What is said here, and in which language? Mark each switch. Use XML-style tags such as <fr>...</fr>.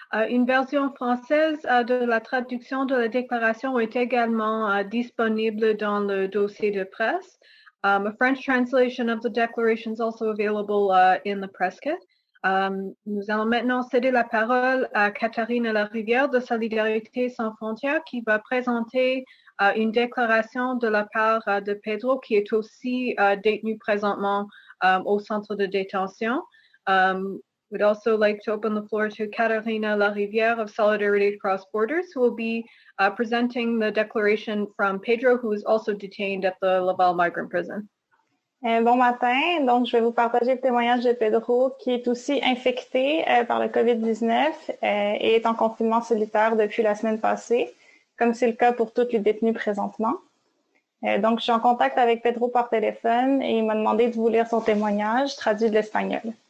<fr>Une version française de la traduction de la déclaration est également disponible dans le dossier de presse.</fr> <en>A French translation of the declaration is also available in the press kit.</en> <fr>Nous allons maintenant céder la parole à Catherine Larivière de Solidarité, sans frontières, qui va présenter une déclaration de la part de Pedro, qui est aussi détenu présentement au centre de détention.</fr> <en>We'd also like to open the floor to Catarina Larivière of Solidarity Across Borders, who will be presenting the declaration from Pedro, who is also detained at the Laval Migrant Prison.</en> <fr>Bon matin, donc je vais vous partager le témoignage de Pedro, qui est aussi infecté par le COVID-19 et est en confinement solitaire depuis la semaine passée, comme c'est le cas pour tous les détenus présentement. Donc je suis en contact avec Pedro par téléphone et il m'a demandé de vous lire son témoignage traduit de l'espagnol.</fr>